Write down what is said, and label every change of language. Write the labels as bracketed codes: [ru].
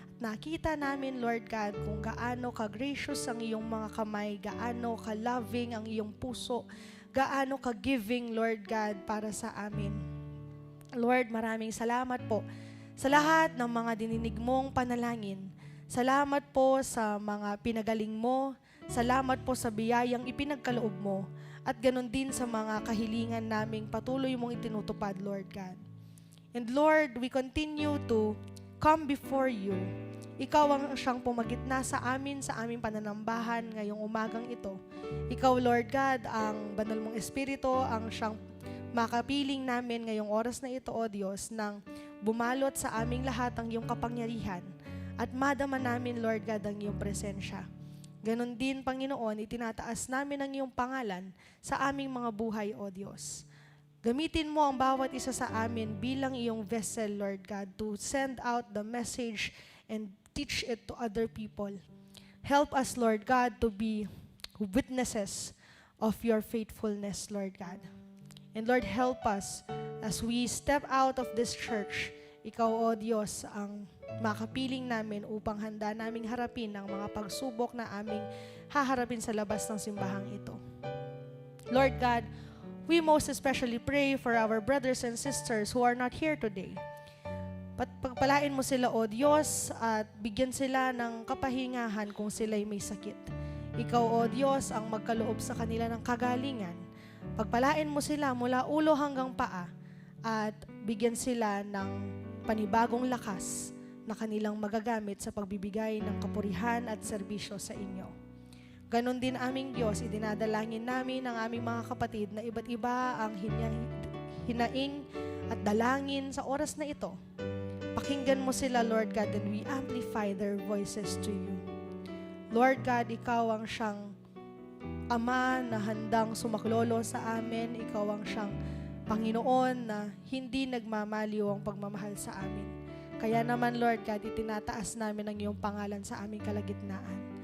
[tl] Nakita namin, Lord God, kung gaano ka-gracious ang iyong mga kamay, gaano ka-loving ang iyong puso, gaano ka-giving, Lord God, para sa amin. Lord, maraming salamat po sa lahat ng mga dininig mong panalangin. Salamat po sa mga pinagaling mo. Salamat po sa biyayang ipinagkaloob mo. At ganun din sa mga kahilingan naming patuloy mong itinutupad, Lord God. [en] And Lord, we continue to come before you. [tl] Ikaw ang siyang pumagitna sa aming pananambahan ngayong umagang ito. Ikaw, Lord God, ang banal mong Espiritu, ang siyang makapiling namin ngayong oras na ito, O Diyos, nang bumalot sa aming lahat ang iyong kapangyarihan. At madama namin, Lord God, ang iyong presensya. Ganon din, Panginoon, itinataas namin ang iyong pangalan sa aming mga buhay, O Diyos. Gamitin mo ang bawat isa sa amin bilang iyong [en] vessel, Lord God, to send out the message and teach it to other people. Help us, Lord God, to be witnesses of your faithfulness, Lord God. And Lord, help us as we step out of this church. [tl] Ikaw, O Diyos, ang makapiling namin upang handa naming harapin ang mga pagsubok na aming haharapin sa labas ng simbahang ito. [en] Lord God, we most especially pray for our brothers and sisters who are not here today. [tl] Pagpalain mo sila, O Diyos, at bigyan sila ng kapahingahan kung sila'y may sakit. Ikaw, O Diyos, ang magkaloob sa kanila ng kagalingan. Pagpalain mo sila mula ulo hanggang paa at bigyan sila ng panibagong lakas na kanilang magagamit sa pagbibigay ng kapurihan at serbisyo sa inyo. Ganon din aming Diyos, idinadalangin namin ang aming mga kapatid na iba't iba ang hinaing at dalangin sa oras na ito. Pakinggan mo sila, [en] Lord God, and we amplify their voices to you. [tl] Lord God, ikaw ang siyang Ama na handang sumaklolo sa amin. Ikaw ang siyang Panginoon na hindi nagmamaliw ang pagmamahal sa amin. Kaya naman, Lord God, itinataas namin ang iyong pangalan sa aming kalagitnaan.